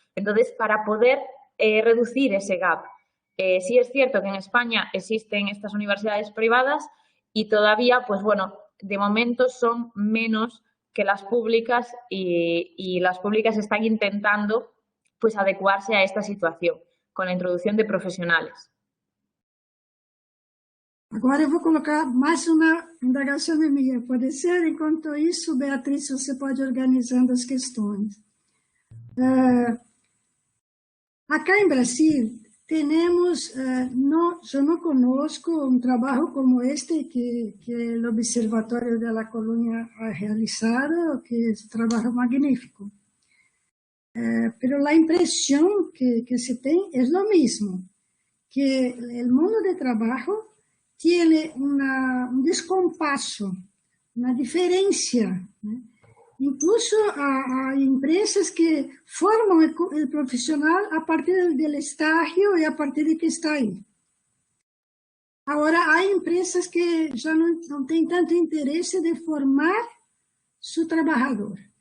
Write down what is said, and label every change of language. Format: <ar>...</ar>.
<es>Entonces, para poder reducir ese gap. Sí es cierto que en España existen estas universidades privadas y todavía, pues bueno, de momento son menos que las públicas y las públicas están intentando pues adecuarse a esta situación con la introducción de profesionales.</es> <pt>Agora eu vou colocar mais uma indagação minha. Pode ser? Enquanto isso, Beatriz, você pode ir organizando as questões. Acá em Brasil, temos, eu não conosco um trabalho como este que o Observatório de la Colônia</pt> <es>ha realizado,</es> <pt>que é um trabalho magnífico. Pero a impressão que se tem é o mesmo, que o mundo de trabalho</pt> <es>tiene un descompaso, una diferencia,</es> <pt>¿no?</pt> <es>Incluso hay empresas que forman el profesional a partir del estágio y a partir de que está ahí. Ahora, hay empresas que ya no tienen tanto interés de formar su trabajador.</es>